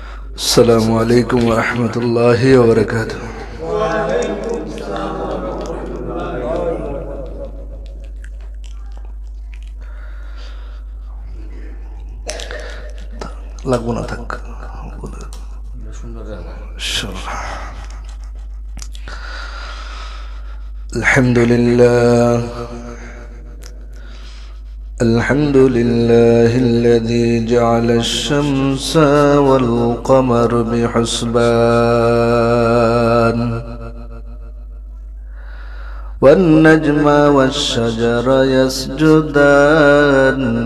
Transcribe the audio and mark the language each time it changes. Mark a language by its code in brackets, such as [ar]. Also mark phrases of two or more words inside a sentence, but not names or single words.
[ar] السلام علیکم ورحمۃ اللہ وبرکاتہ۔ [bn] লাগবো না থাক। [ar] الحمد لله الذي جعل الشمس والقمر بحسبان والنجم والشجر يسجدان